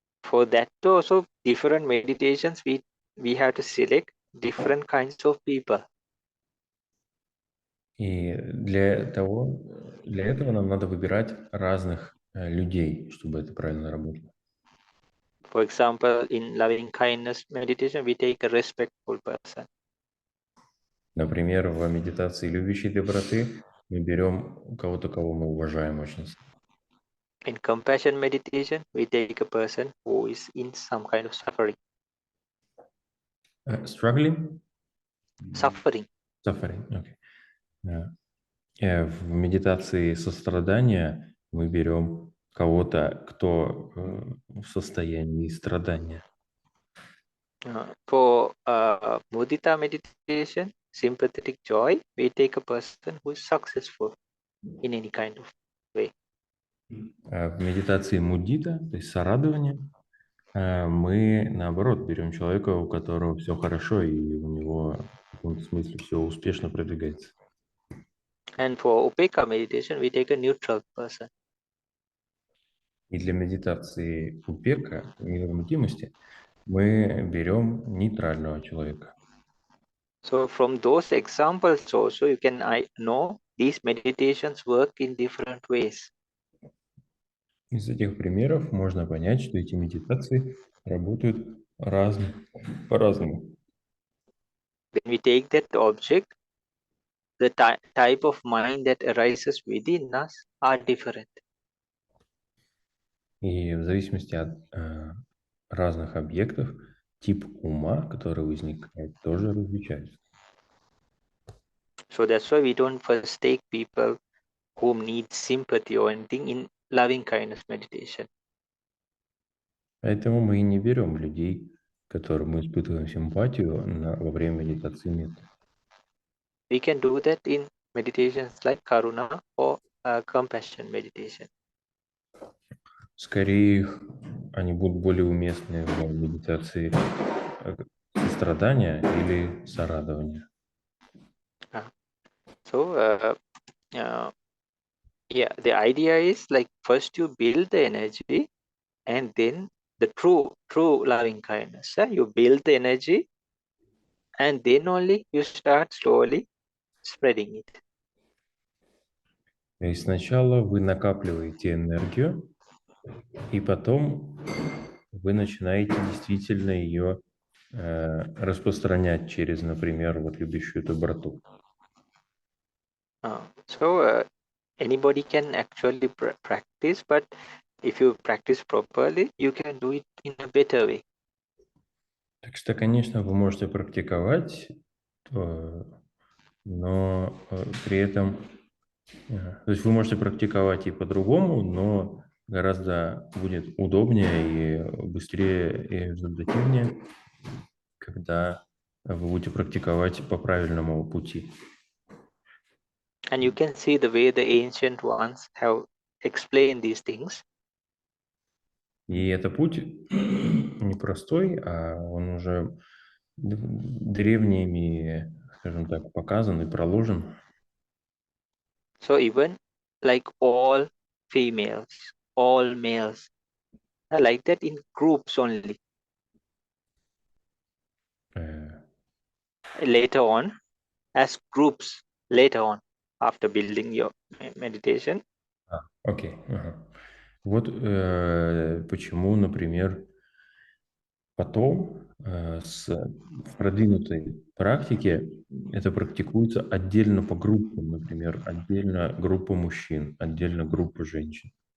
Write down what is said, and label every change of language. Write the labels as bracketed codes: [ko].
[en] For that also different meditations we have to select different kinds of people. [ru] И для этого нам надо выбирать разных людей, чтобы это правильно работало. [en] For example, in loving kindness meditation, we take a respectful person. [ru] Например, в медитации любящей доброты мы берем кого-то, кого мы уважаем очень сильно. [en] In compassion meditation, we take a person who is in some kind of suffering. Struggling? Suffering. Suffering, okay. [ru] В медитации сострадания мы берем кого-то, кто в состоянии страдания. [en] For mudita meditation, sympathetic joy, we take a person who is successful in any kind of way. [ru] В медитации мудита, то есть сорадования, мы, наоборот, берем человека, у которого все хорошо, и у него в каком-то смысле все успешно продвигается. [en] And for upeka meditation, we take a neutral person. [ru] И для медитации упека, невозмутимости, мы берем нейтрального человека. [en] So from those examples also, you can know these meditations work in different ways. [ru] Из этих примеров можно понять, что эти медитации работают по-разному. [en] When we take that object, the type of mind that arises within us are different. [ru] И в зависимости от разных объектов, тип ума, который возникает, тоже различается. [en] So that's why we don't first take people who need sympathy or anything in loving kindness meditation. [ru] Поэтому мы и не берем людей, которым мы испытываем симпатию во время медитации метты. [en] We can do that in meditations like karuna or compassion meditation. [ru] Скорее, они будут более уместны в медитации сострадания или сорадования. [en] So yeah, the idea is like first you build the energy and then the true loving kindness. You build the energy and then only you start slowly spreading it. [ru] То есть сначала вы накапливаете энергию, и потом вы начинаете действительно ее распространять через, например, вот любящую доброту. [en] So anybody can actually practice, but if you practice properly, you can do it in a better way. [ru] Так что, конечно, вы можете практиковать, но при этом, то есть вы можете практиковать и по-другому, но гораздо будет удобнее и быстрее и результативнее, когда вы будете практиковать по правильному пути. [en] And you can see the way the ancient ones have explained these things. [ru] И это путь непростой, а он уже древними, скажем так, показан и проложен. [en] So even like all females, all males, like that in groups only. Later on, as groups, later on, after building your meditation. [ru] Окей. Вот почему, например, потом в продвинутой практике это практикуется отдельно по группам, например, отдельно группа мужчин, отдельно группа женщин.